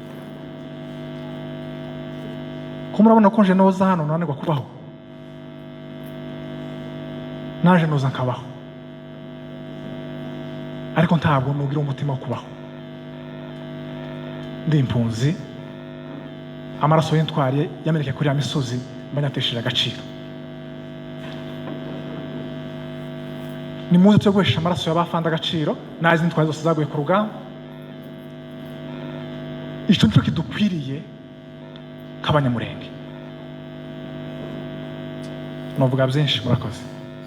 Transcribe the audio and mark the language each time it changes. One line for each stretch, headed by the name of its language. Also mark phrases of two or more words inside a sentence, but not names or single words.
Kinyarwanda: Ko murabona ko nje noza hano nananirwa kubaho, naje noza nkabaho, ariko ntabwo nugira umutima wo kubaho. Ndi impunzi, amaraso y'intwari yameneke kuri ya misozi mbanyatesheje agaciro. Ni muze cyo guhesha amaraso y'abafanda agaciro, nazi intwari zose zaguye ku rugamba. Ico nico kidukwiriye kabanyamurenge. Novuga byinshi, murakoze.